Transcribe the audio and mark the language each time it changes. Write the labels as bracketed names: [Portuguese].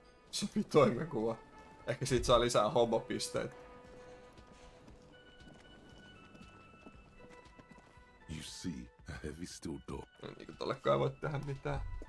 [Finnish] Sopii toimenkuva. Ehkä siitä saa lisää hobo-pisteitä. [English] You see a heavy steel door. [Finnish] No niin kuin tollekaan ei voi tehdä mitään.